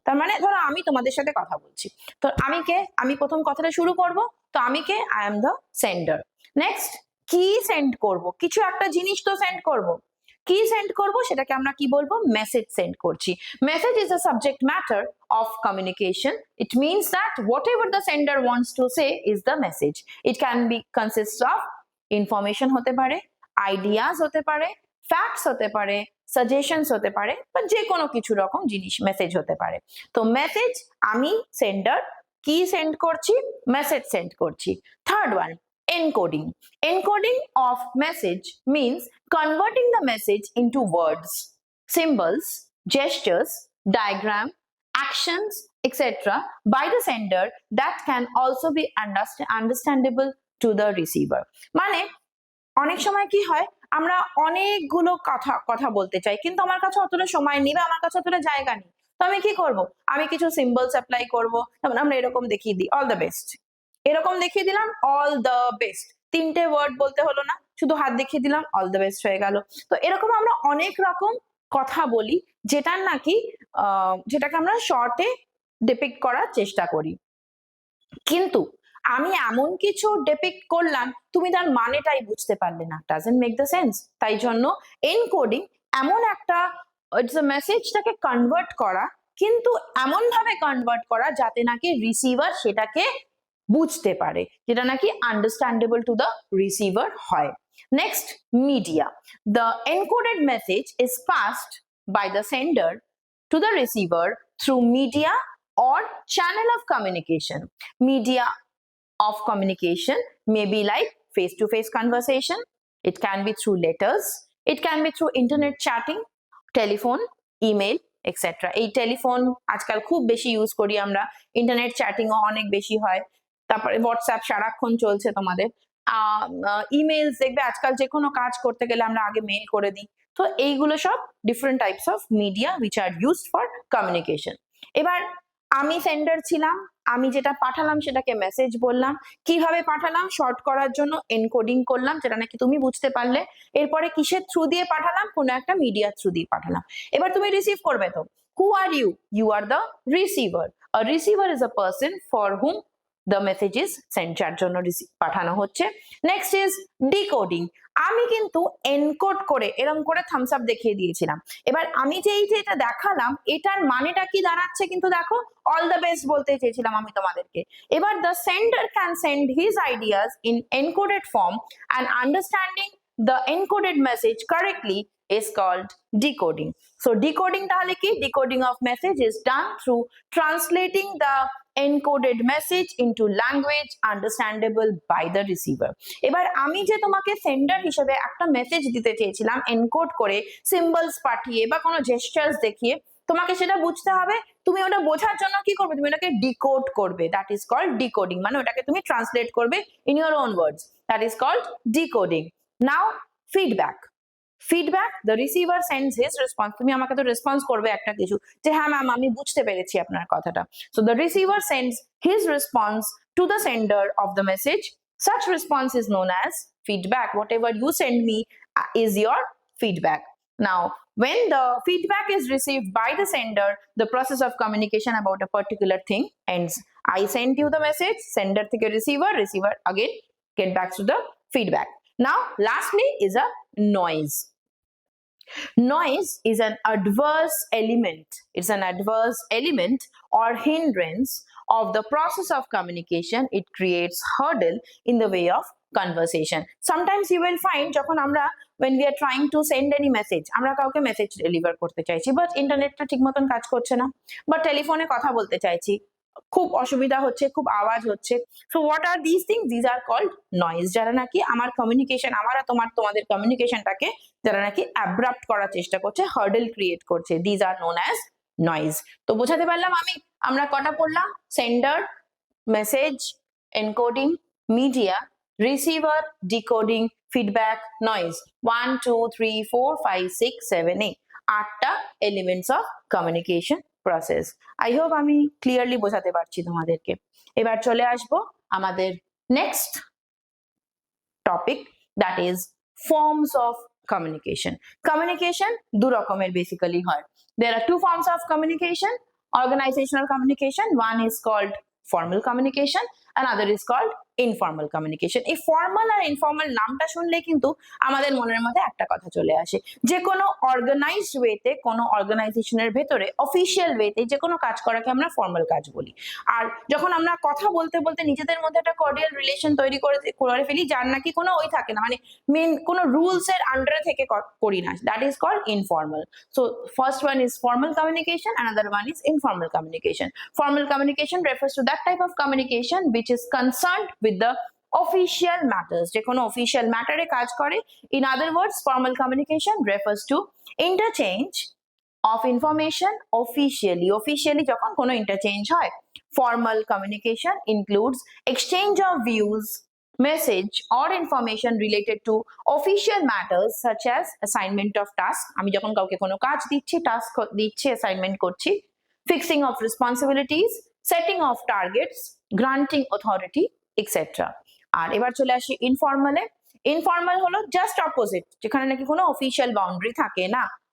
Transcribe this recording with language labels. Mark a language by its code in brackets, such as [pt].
[bn] তার মানে ধরো আমি তোমাদের সাথে কথা বলছি, তো আমি প্রথম কথাটা শুরু করব, তো আমি কে, [en] I am the sender. [bn] Next, কি সেন্ড করব, কিছু একটা জিনিস তো সেন্ড করব, কি সেন্ড করব সেটাকে আমরা কি বলবো, মেসেজ সেন্ড করছি। Message is a subject matter [en] of communication. It means that whatever the sender wants to say is the message. It can be consists of information [bn] হতে পারে, ideas হতে পারে, facts হতে পারে, suggestions হতে পারে, বা যে কোনো কিছু রকম জিনিস মেসেজ হতে পারে। তো মেসেজ, আমি সেন্ডার, কি সেন্ড করছি, মেসেজ সেন্ড করছি। [en] Third one, encoding. Encoding of message means converting the message into words, symbols, gestures, diagram, actions, etc. by the sender that can also be understandable to the receiver. [bn] মানে অনেক সময় কি হয়, আমরা অনেকগুলো কথা বলতে চাই, কিন্তু আমার কাছে অতটা সময় নেই বা আমার কাছে অতটা জায়গা নেই, তো আমি কি করব, আমি কিছু সিম্বলস অ্যাপ্লাই করব, যেমন আমরা এরকম দেখিয়ে দিই, অল দ্য বেস্ট, এরকম দেখিয়ে দিলাম, অল দ্য বেস্ট, তিনটে ওয়ার্ড বলতে হলো না, শুধু হাত দেখিয়ে দিলাম, অল দ্য বেস্ট হয়ে গেল। তো এরকম আমরা অনেক রকম কথা বলি, যেটার নাকি যেটাকে আমরা শর্টে ডিপিক্ট করার চেষ্টা করি, কিন্তু আমি এমন কিছু ডিপিক্ট করলাম, তুমি তার মানেটাই বুঝতে পারলে না, [en] Doesn't make the sense. [bn] তাই জন্য এনকোডিং এমন একটা, ইটস আ মেসেজটাকে কনভার্ট করা, কিন্তু এমন ভাবে কনভার্ট করা যাতে নাকি রিসিভার সেটাকে বুঝতে পারে, যেটা নাকি [en] understandable to the receiver [bn] হয়। [en] Next, media. [bn] The encoded message is passed by the sender [en] to the receiver through media or channel of communication. Media of communication may be like face-to-face conversation, it can be through letters, it can be through internet chatting, telephone, email, etc. [bn] এই telephone আজকাল খুব বেশি use করি আমরা, internet চ্যাটিংও অনেক বেশি হয়, তারপরে হোয়াটসঅ্যাপ সারাক্ষণ চলছে তোমাদের, ইমেলস দেখবে আজকাল যে কোনো কাজ করতে গেলে আমরা আগে মেইল করে দিই। তো এইগুলো সব [en] Different types of media which are used for communication. [bn] এবার আমি সেন্ডার ছিলাম, আমি যেটা পাঠালাম সেটাকে মেসেজ বললাম, কিভাবে পাঠালাম শর্ট করার জন্য এনকোডিং করলাম যেটা নাকি তুমি বুঝতে পারলে। এরপরে কিসের থ্রু দিয়ে পাঠালাম, কোনো একটা মিডিয়া থ্রু দিয়ে পাঠালাম। এবার তুমি রিসিভ করবে তো, [en] Who are you? You are the receiver. A receiver is a person for whom the message is sent, [bn] যার জন্য পাঠানো হচ্ছে। [en] Next is decoding. [bn] আমি কিন্তু এনকোড করে এরকম করে থামস আপ দেখিয়ে দিয়েছিলাম। এবার আমি যে এই যে এটা দেখালাম এটার মানেটা কি দাঁড়াচ্ছে কিন্তু দেখো, অল দ্য বেস্ট বলতে চেয়েছিলাম আমি তোমাদেরকে। [en] এবার the sender can send his ideas in encoded form and understanding the encoded message correctly is called decoding. [bn] So decoding তাহলে কি? [en] Decoding of message is done through translating the encoded message into language understandable by the receiver. [bn] এবার আমি যে তোমাকে sender হিসেবে একটা message দিতে চেয়েছিলাম এনকোড করে, সিম্বলস পাঠিয়ে বা কোনো জেস্টার্স দেখিয়ে, তোমাকে সেটা বুঝতে হবে। তুমি ওটা বোঝার জন্য কি করবে? তুমি ওটাকে ডিকোড করবে। [en] That is called decoding. [bn] মানে ওটাকে তুমি ট্রান্সলেট করবে [en] In your own words. That is called decoding. [bn] Now feedback. Feedback, the receiver sends his response. তুমি আমাকে তো রেসপন্স করবে একটা কিছু, যে হ্যাঁ ম্যাম আমি বুঝতে পেরেছি আপনার কথাটা। So the receiver sends his response to the sender of the message. [en] Such response is known as feedback. Whatever you send me is your feedback. Now, when the feedback is received by the sender, the process of communication about a particular thing ends. I sent you the message, sender থেকে receiver, receiver again get back to the feedback. Now, lastly is a noise. Noise is an adverse element. It's an adverse element or hindrance of the process of communication. It creates hurdle in the way of conversation. Sometimes you will find [bn] যখন আমরা [en] when we are trying to send any message, [bn] আমরা কাউকে message deliver করতে চাইছি, but ইন্টারনেটটা ঠিক মতন কাজ করছে না, বা টেলিফোনে কথা বলতে চাইছি, খুব অসুবিধা হচ্ছে, খুব আওয়াজ হচ্ছে। [en] So what are this things? This are called noise. [bn] যারা নাকি আমার কমিউনিকেশন, আমার আর তোমাদের কমিউনিকেশনটাকে যারা নাকি অ্যাব্রাপ্ট করার চেষ্টা করছে, হার্ডেল ক্রিয়েট করছে, [en] This are known as noise. [bn] তো বোঝাতে পারলাম আমরা কটা পড়লাম? Sender, message, encoding, media, receiver, decoding, feedback, noise. [en] 1 2 3 4 5 6 7 8 আটটা elements of communication process. [bn] I hope আমি ক্লিয়ারলি বোঝাতে পারছি তোমাদেরকে। এবার চলে আসবো আমাদের next topic, [en] That is forms of communication. [bn] Communication দু রকমের বেসিক্যালি হয়। [en] There are two forms of communication, organizational communication. One is called formal communication, another is called informal communication. [bn] এই ফর্মাল আর ইনফর্মাল নামটা শুনলে কিন্তু আমাদের মনের মধ্যে একটা কথা চলে আসে, যে কোনো অর্গানাইজড ওয়েতে, কোনো অর্গানাইজেশনের ভেতরে অফিসিয়াল ওয়েতে যে কোনো কাজ করাকে আমরা ফর্মাল কাজ বলি। আর যখন আমরা কথা বলতে বলতে নিজেদের মধ্যে একটা কর্ডিয়াল রিলেশন তৈরি করে ফেলি, যার নাকি কোনো ওই থাকে না, মানে মেন কোনো রুলস এর আন্ডারে থেকে করি না, [en] That is called informal. [bn] So first one is [en] formal communication, another one is informal communication. Formal communication refers to that type of communication which is concerned with the official matters, [bn] যে কোনো official ম্যাটারে কাজ করে। [en] In other words, formal communication refers to interchange of information officially. [bn] Officially যখন কোনো interchange হয়। [en] Formal communication includes exchange of views, message or information related to official matters such as assignment of task. [bn] আমি যখন কাউকে কোনো কাজ দিচ্ছি, task দিচ্ছি, অ্যাসাইনমেন্ট করছি, [en] fixing of responsibilities, setting of targets, granting authority, etc. [bn] আর এবার চলে আসি ইনফর্মালে। ইনফর্মাল হলো জাস্ট অপোজিট, যেখানে নাকি কোনো অফিসিয়াল বাউন্ডারি থাকে না।